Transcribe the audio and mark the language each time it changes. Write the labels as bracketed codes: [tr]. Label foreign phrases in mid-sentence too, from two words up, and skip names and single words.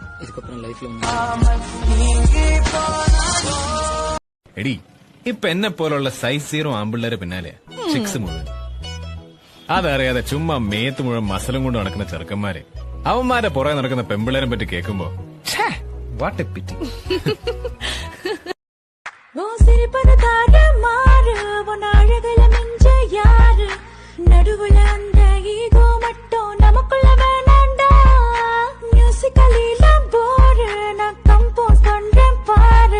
[ta] இதுக்கப்புறம் லைஃப்ல [ml] എടി ഇപ്പൊ എന്നെ പോലുള്ള സൈസ് 0 ആമ്പിള്ളേരെ പിന്നാലെ ചിക്സ് മുഴുവൻ അതറിയാതെ ചുമ്മാ മേത്ത് മുഴുവൻ മസലും കൊണ്ട് നടക്കുന്ന ചെറുക്കന്മാരെ അവന്മാരെ പുറകെ നടക്കുന്ന പെമ്പിള്ളേരെ പറ്റി കേൾക്കുമ്പോ [en] what a pity. [ta] நடுவுல அந்த ஈகோ மட்டும் நமக்குள்ள வேணாண்டா. மியூசிக்கலில போரு நான் கம்போஸ் பண்றேன் பாரு.